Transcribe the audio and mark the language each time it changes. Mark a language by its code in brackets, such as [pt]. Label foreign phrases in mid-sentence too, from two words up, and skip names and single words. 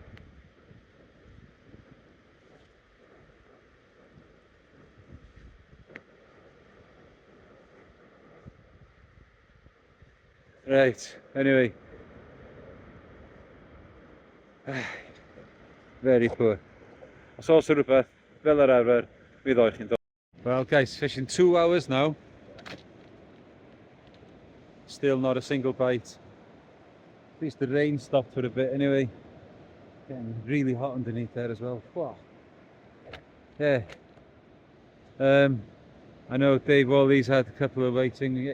[en] Right, anyway. Very poor. [cy] Os oes rhywbeth fel yr arfer, mi ddoi chi'n dod. [en] Well guys, fishing 2 hours now. Still not a single bite. At least the rain stopped for a bit anyway. Getting really hot underneath there as well. Wow. Yeah. I know Dave Wally's had a couple of whiting.